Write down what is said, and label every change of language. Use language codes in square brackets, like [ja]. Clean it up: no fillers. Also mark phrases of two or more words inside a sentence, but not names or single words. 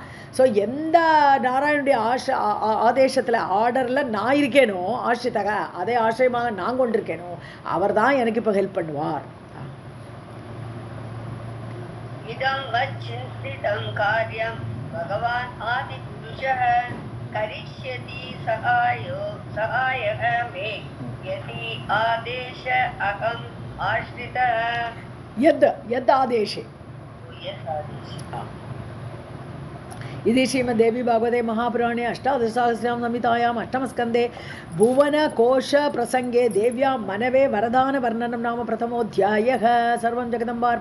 [ta] ஸோ எந்த நாராயணுடைய ஆதேசத்தில் ஆர்டரில் நான் இருக்கேனோ, ஆஷ்ரிதாக அதே ஆசிரியமாக நான் கொண்டிருக்கேனோ, அவர் தான் எனக்கு இப்போ ஹெல்ப் பண்ணுவார். [sa] इदं यच्चिन्तितं कार्यं भगवान् आदिपुरुषः करिष्यति सहायः मे यदि आदेश अहम् आश्रितः. यद् आदेशे इति श्रीमद्देवी भागवते महापुराणे अष्टादशसहस्रां संहितायाम् अष्टमस्कन्धे भुवनकोशप्रसङ्गे देव्यां मनवे वरदानवर्णनं नाम प्रथमोऽध्यायः.